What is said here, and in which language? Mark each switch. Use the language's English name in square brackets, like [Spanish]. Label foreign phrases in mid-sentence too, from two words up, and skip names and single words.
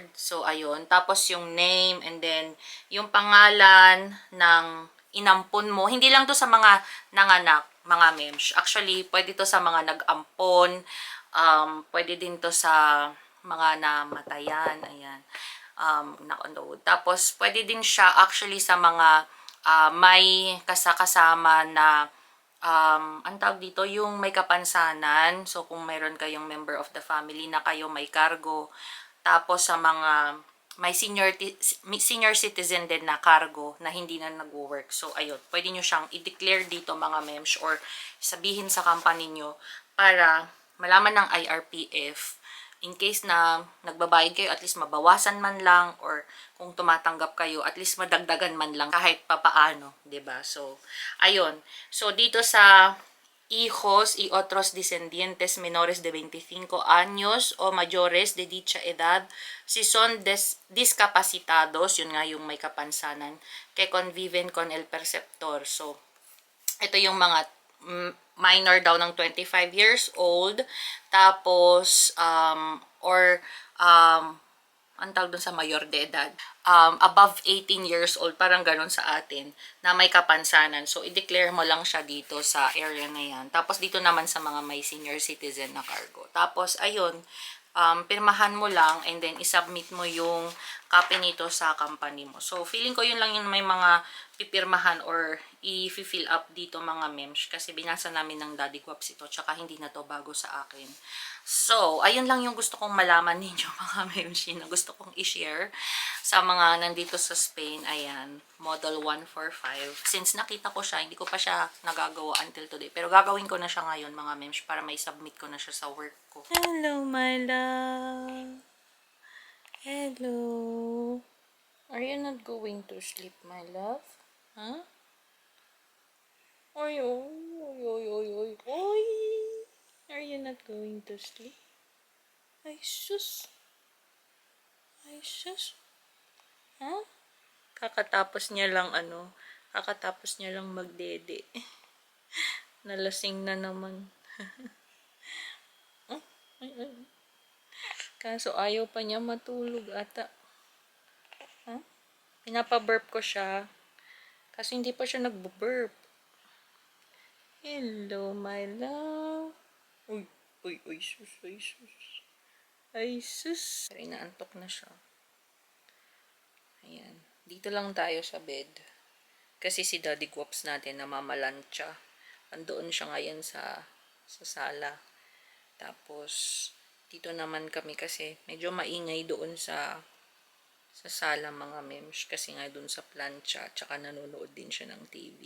[Filipino] So, ayun. Tapos yung name [English] and then [Filipino] yung pangalan ng inampon mo. Hindi lang to sa mga nanganak, mga mems. Actually, pwede to sa mga nag-ampon. Pwede din to sa mga namatayan. Ayan. [English] Knock-on-the-wood. [Filipino] Tapos, pwede din siya actually sa mga may kasama na ang tawag dito, yung may kapansanan. So, kung mayroon kayong [English] member of the family [Filipino] na kayo may cargo. Tapos, sa mga may [English] senior citizen [Filipino] din na cargo na hindi na nag-work. So, ayun. Pwede nyo siyang i-declare dito, mga mems, or sabihin sa company nyo para malaman ng IRPF [English] in case [Filipino] na nagbabayad kayo, [English] at least [Filipino] mabawasan man lang, or kung tumatanggap kayo, [English] at least [Filipino] madagdagan man lang kahit papaano, 'di ba? So, ayun. So, dito sa [Spanish] hijos y otros descendientes menores de 25 años o mayores de dicha edad, si son discapacitados, [Filipino] yun nga yung may kapansanan, [Spanish] que conviven con el perceptor. [Filipino] So, ito yung mga minor daw ng [English] 25 years old, [Filipino] tapos ang tawag dun sa [Spanish] mayor de edad, [English] above 18 years old, [Filipino] parang ganun sa atin, na may kapansanan. So, i-declare mo lang siya dito sa area na yan. Tapos, dito naman sa mga may [English] senior citizen [Filipino] na cargo. Tapos, ayun, pirmahan mo lang [English] and then [Filipino] isubmit mo yung copy nito sa company mo. So, feeling ko yun lang yung may mga pipirmahan or i-fill up dito, mga mems. Kasi binasa namin ng Daddy Guaps ito, tsaka hindi na to bago sa akin. So, ayun lang yung gusto kong malaman ninyo, mga mems, na gusto kong i-share sa mga nandito sa Spain. Ayan, model 145. Since nakita ko siya, hindi ko pa siya nagagawa [English] until today. [Filipino] Pero gagawin ko na siya ngayon, mga mems, para may submit ko na siya sa work ko. [English] Hello, my love. Hello. Are you not going to sleep, my love? Huh? Oy, oy, oy, oy, oy, oy, oy. Are you not going to sleep? [Filipino] Ay, sus. Ay, sus. Huh? Kakatapos niya lang magdede. Nalasing na naman. Oh, ay, ay. Kaso ayaw pa niya matulog ata. Huh? Pinapaburp ko siya. Kasi hindi pa siya nagbo-burp. [English] Hello, my love. Uy, uy, uy, [Filipino] sus, uy, sus. Ay, sus. Pero inaantok na siya. Ayan. Dito lang tayo sa bed. Kasi si Daddy Guaps natin namamalansya. Andoon siya ngayon sa sala. Tapos, Dito naman kami kasi medyo maingay doon sa sala mga mems kasi nga doon sa plancha tsaka nanonood din siya ng TV.